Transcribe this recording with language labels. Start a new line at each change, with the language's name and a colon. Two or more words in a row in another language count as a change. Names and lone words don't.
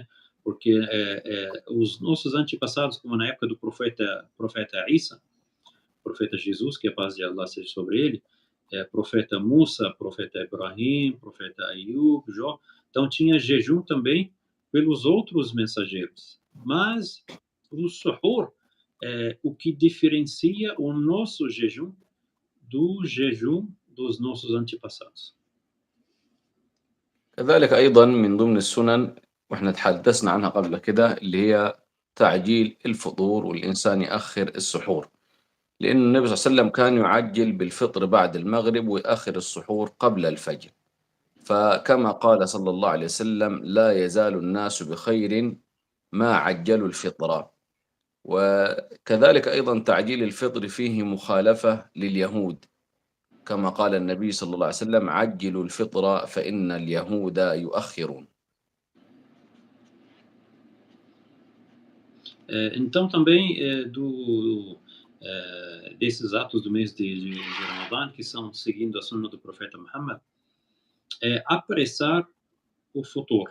Portuguese: Porque os nossos antepassados, como na época do profeta Isa, profeta Jesus, que a paz de Allah seja sobre ele, profeta Musa, profeta Ibrahim, profeta Ayub, Jó, então tinha jejum também pelos outros mensageiros. Mas o suhur é o que diferencia o nosso jejum do jejum dos nossos antepassados.
Arabic: كذلك أيضا من ضمن السنن وإحنا تحدثنا عنها قبل كده اللي هي تعجيل الفطور والإنسان يأخر السحور، لأن النبي صلى الله عليه وسلم كان يعجل بالفطر بعد المغرب ويأخر السحور قبل الفجر، فكما قال صلى الله عليه وسلم لا يزال الناس بخير ما عجلوا الفطر. وكذلك أيضا تعجيل الفطر فيه مخالفة لليهود، كما قال النبي صلى الله عليه وسلم عجلوا الفطر فإن اليهود يؤخرون.
Portuguese: Então, também desses atos do mês de Ramadã, que são seguindo a sunna do profeta Muhammad, apressar o futur.